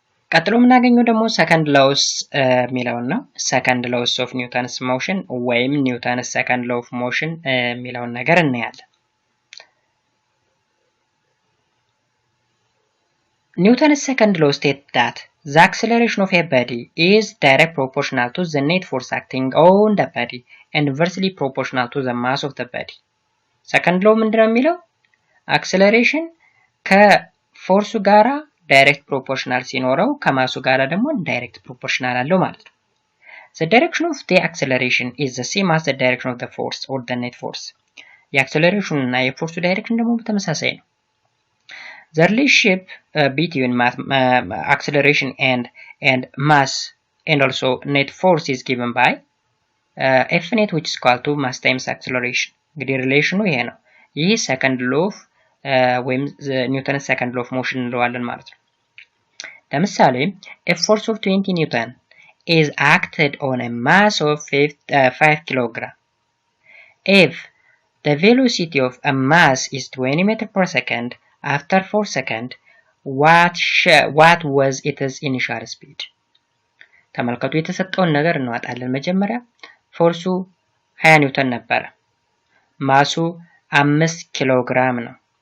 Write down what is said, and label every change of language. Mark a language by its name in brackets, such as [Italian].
[Amharic] ቀጥሎ የምናገኘው ደግሞ ሰከንድ ሎውስ የሚለውን ነው ሰከንድ ሎውስ ኦፍ ኒውተንስ ሞሽን ወይም ኒውተንስ ሰከንድ ሎው ኦፍ ሞሽን የሚለውን ነገር እናያለን [English] Newton's second law states that the acceleration of a body is direct proportional to the net force acting on the body and inversely proportional to the mass of the body. [Amharic] Second law ምንድነው የሚለው acceleration ከፎርሱ ጋራ direct proportional ሲኖረው ከማሱ ጋራ ደግሞ direct proportional አለው ማለት ነው. [English] The direction of the acceleration is the same as the direction of the force or the net force. [Amharic] የacceleration እና የፎርሱ direction ደግሞ በተመሳሳይ ነው. [English] The relationship between acceleration and mass and also net force is given by F net which is equal to mass times acceleration. [Amharic] እንግዲህ ሪሌሽኑ ይሄ ነው ይህ second law of ወይም ኒውተንስ second law of motion እንለዋለን ማለት ነው [English] ለምሳሌ a force of 20 newton is acted on a mass of 5 kilogram if the velocity of a mass is 20 meters per second after 4 seconds what was its initial speed [Amharic] ተመልከቱ የተሰጠውን ነገር እንዋጣለን መጀመሪያ ፎርሱ 20 ኒውተን ነበር ማሱ 5 ኪሎ ግራም ነው